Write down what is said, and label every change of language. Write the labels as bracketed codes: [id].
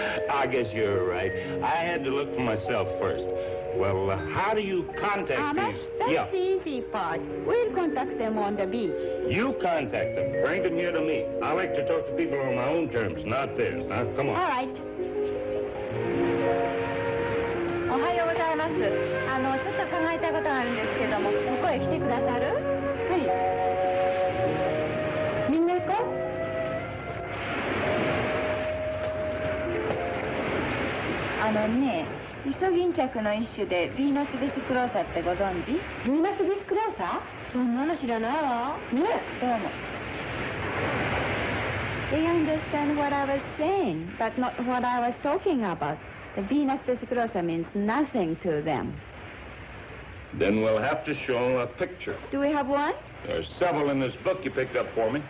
[en] I guess you're right. I had to look for myself first. Well, how do you contact Amas, these? that's the easy part. We'll contact them on the beach. You contact them. Bring them here to me. I like to talk to people on my own terms, not theirs. Now, come on. All right. [ja] おはようございます。ちょっと考えたことがあるんですけども、ここへ来てくださる？はい。みんな行こう。ね、イソギンチャクの一種でヴィーナスベスクローサってご存知？ヴィーナスベスクローサ？そんなの知らないわ。ね、どうも。 [en] They understand what I was saying, but not what I was talking about. The Venus vesiclosa means nothing to them. Then we'll have to show them a picture. Do we have one? There's several in this book you picked up for me.